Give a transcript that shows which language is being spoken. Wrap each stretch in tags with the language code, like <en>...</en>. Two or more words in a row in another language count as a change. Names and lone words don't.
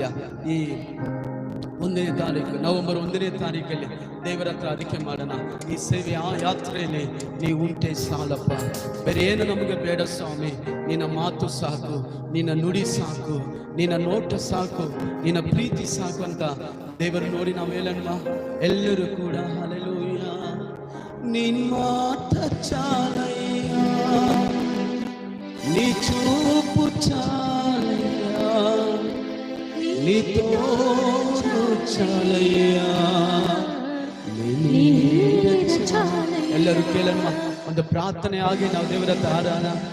<kn>ಈ 1ನೇ ತಾರೀಕು ನವೆಂಬರ್ 1ನೇ ತಾರೀಕಲ್ಲಿ ದೇವರ ಹತ್ರ ಅದಕ್ಕೆ ಮಾಡೋಣ, ಈ ಸೇವೆ ಆ ಯಾತ್ರೆಯಲ್ಲಿ ನೀವು ಉಂಟೆ ಸಾಲಪ್ಪ, ಬೇರೆ ಏನು ನಮಗೆ ಬೇಡ ಸ್ವಾಮಿ, ನಿನ್ನ ಮಾತು ಸಾಕು, ನಿನ್ನ ನುಡಿ ಸಾಕು, ನಿನ್ನ ನೋಟ ಸಾಕು, ನಿನ್ನ ಪ್ರೀತಿ ಸಾಕು ಅಂತ ದೇವರು ನೋಡಿ ನಾವು ಹೇಳೋಣ ಎಲ್ಲರೂ ಕೂಡ. ಹಲ್ಲೆಲೂಯಾ. ನಿನ್ನ ಮಾತ ಚಾಲಯ್ಯ,</kn> <te>నీ చూపు చాలయ్యా, నీ తోడు చాలయ్యా,</te> <kn>ಎಲ್ಲರೂ ಕೇಳೋಣ. ಒಂದು ಪ್ರಾರ್ಥನೆ ಆಗಿ ನಾವು ದೇವರ ಹತ್ರ</kn>